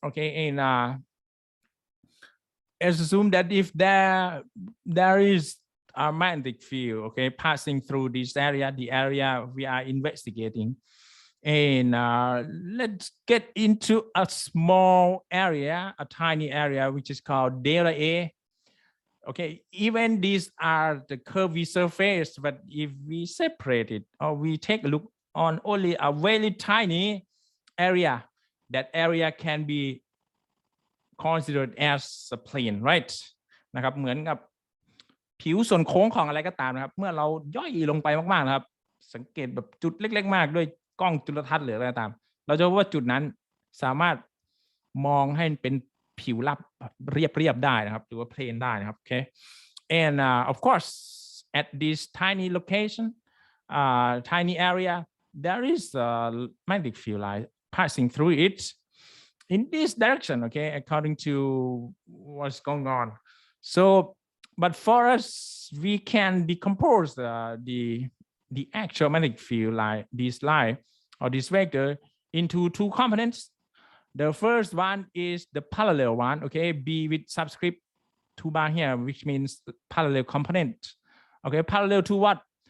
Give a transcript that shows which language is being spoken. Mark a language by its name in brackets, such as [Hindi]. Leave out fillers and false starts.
[English] Okay, and assume that if there is a magnetic field, okay, passing through this area, the area we are investigating, and let's get into a small area, a tiny area, which is called delta A. Okay, even these are the curvy surface, but if we separate it or we take a look on only a very tiny area, that area can be considered as a plane, right? [Thai] นะครับเหมือนกับผิวส่วนโค้งของอะไรก็ตามนะครับเมื่อเราย่อยลงไปมากๆนะครับสังเกตแบบจุดเล็กๆมากด้วยกล้องจุลทรรศน์หรืออะไรก็ตามเราจะพบว่าจุดนั้นสามารถมองให้เป็นผิวราบเรียบได้นะครับหรือว่า plane ได้นะครับ [English] okay and of course at this tiny location tiny area there is a magnetic field line passing through it in this direction, okay, according to what's going on. So but for us we can decompose the actual magnetic field line, this line or this vector, into two components. The first one is the parallel one, okay, B with subscript 2 bar here, which means parallel component. Okay, parallel to what?